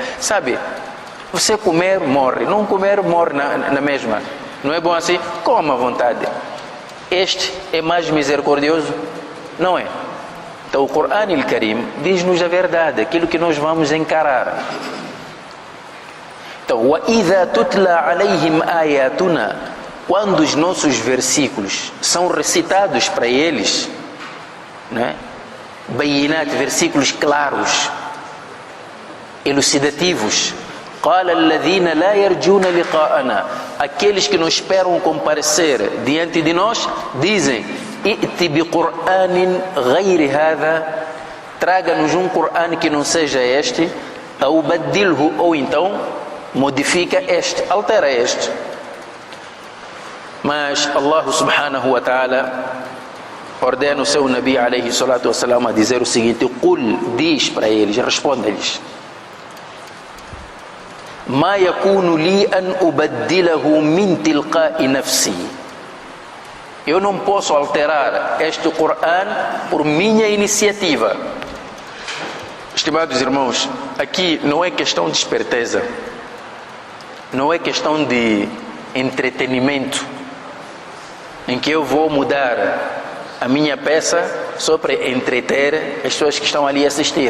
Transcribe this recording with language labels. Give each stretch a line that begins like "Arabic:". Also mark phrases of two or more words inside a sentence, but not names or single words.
Portuguese: Sabe, você comer, morre. Não comer, morre na mesma. Não é bom assim? Coma à vontade. Este é mais misericordioso? Não é? Então o Corão Al-Karim diz-nos a verdade, aquilo que nós vamos encarar. Então,
Arabic: وَإِذَا تُتْلَى عَلَيْهِمْ آيَاتُنَا,
Portuguese: quando os nossos versículos são recitados para eles, né? Bayinat, versículos claros, elucidativos.
Arabic: قَالَ الَّذِينَ لَا يَرْجُونَ لِقَاءَنَا,
Portuguese: aqueles que não esperam comparecer diante de nós, dizem:
Arabic: إِئْتِ بِقُرْآنٍ غَيْرِ هَذَا,
Portuguese: traga-nos um Corão que não seja este,
Arabic: أَوْ بَدِّلْهُ,
Portuguese: ou então modifica este, altera este. Mas Allah
Arabic: سبحانه وتعالى
Portuguese: ordena o seu Nabi
Arabic: عليه الصلاة والسلام
Portuguese: a dizer o seguinte: Qul, diz para eles, responde-lhes:
Arabic: ما يكون لي أن أبدله من تلقاء نفسي,
Portuguese: eu não posso alterar este Corão por minha iniciativa. Estimados irmãos, aqui não é questão de esperteza, não é questão de entretenimento, em que eu vou mudar a minha peça só para entreter as pessoas que estão ali a assistir.